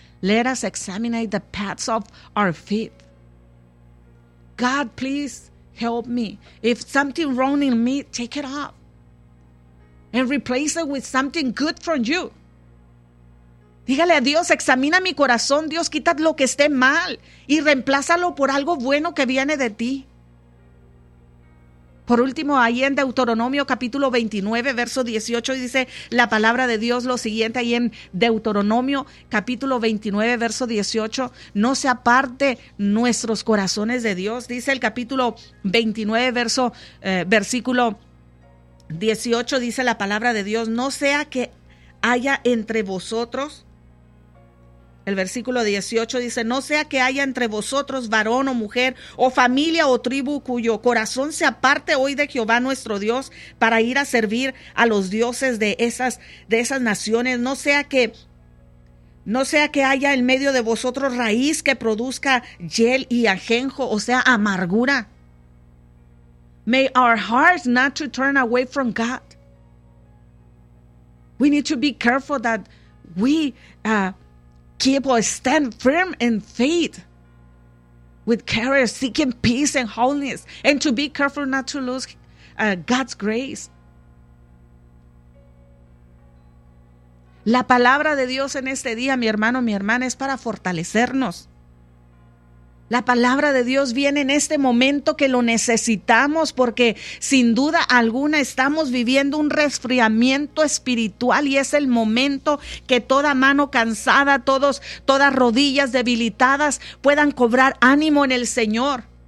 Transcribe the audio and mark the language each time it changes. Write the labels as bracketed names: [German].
[English] Let us examine the paths of our feet. God, please help me. If something wrong in me, take it off and replace it with something good from you. [Spanish] Dígale a Dios, examina mi corazón, Dios, quita lo que esté mal y reemplázalo por algo bueno que viene de ti. Por último, ahí en Deuteronomio capítulo 29, verso 18, dice la palabra de Dios lo siguiente, ahí en Deuteronomio capítulo 29, verso 18, no se aparte nuestros corazones de Dios, dice el capítulo 29, versículo 18, dice la palabra de Dios, no sea que haya entre vosotros, el versículo 18 dice, no sea que haya entre vosotros varón o mujer o familia o tribu cuyo corazón se aparte hoy de Jehová nuestro Dios para ir a servir a los dioses de esas naciones. No sea que haya en medio de vosotros raíz que produzca hiel y ajenjo, o sea, amargura. [English] May our hearts not to turn away from God. We need to be careful that we keep or stand firm in faith with courage, seeking peace and holiness, and to be careful not to lose God's grace. [Spanish] La palabra de Dios en este día, mi hermano, mi hermana, es para fortalecernos. La palabra de Dios viene en este momento que lo necesitamos, porque sin duda alguna estamos viviendo un resfriamiento espiritual y es el momento que toda mano cansada, todas rodillas debilitadas puedan cobrar ánimo en el Señor.